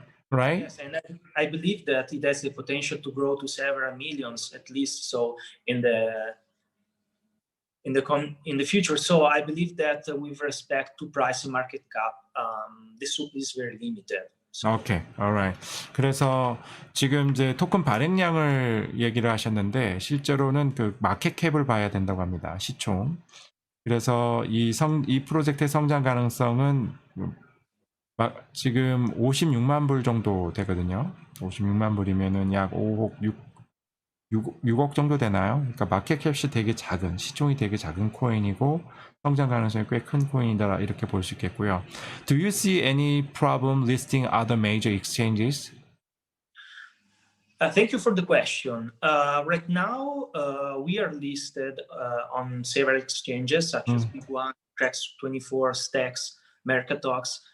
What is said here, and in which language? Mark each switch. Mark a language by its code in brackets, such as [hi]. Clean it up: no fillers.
[en] Right? Yes, and I believe that it has the potential to grow to several millions at least. So in the future. So I believe that with respect to price and market cap, the supply is very limited. Okay, alright. [ko] 그래서 지금 이제 토큰 발행량을 얘기를 하셨는데 실제로는 그 마켓캡을 봐야 된다고 합니다. 시총. 그래서 이 프로젝트의 성장 가능성은 지금 56만 불 정도 되거든요. 56만 불이면은 약 6억 정도 되나요? 그러니까 마켓캡이 되게 작은, 시총이 되게 작은 코인이고 성장 가능성이 꽤 큰 코인이다 이렇게 볼 수 있겠고요. [en] Do you see any problem listing other major exchanges? Thank you for the question. Right now, we are listed on several exchanges such as Big One, Trax24, Stacks, Mercatox.